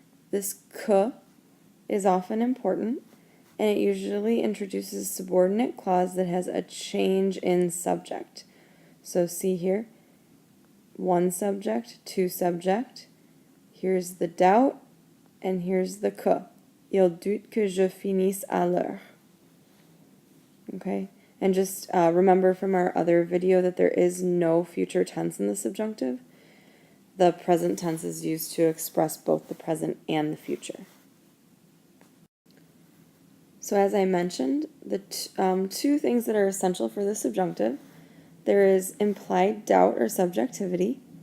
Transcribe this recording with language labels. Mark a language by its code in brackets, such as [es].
[en] This que is often important, and it usually introduces a subordinate clause that has a change in subject. So see here, one subject, two subject. Here's the doubt, and here's the que. [fr] Il doute que je finisse à l'heure. [en] Okay? And just remember from our other video that there is no future tense in the subjunctive. The present tense is used to express both the present and the future. So as I mentioned, the two things that are essential for the subjunctive, there is implied doubt or subjectivity.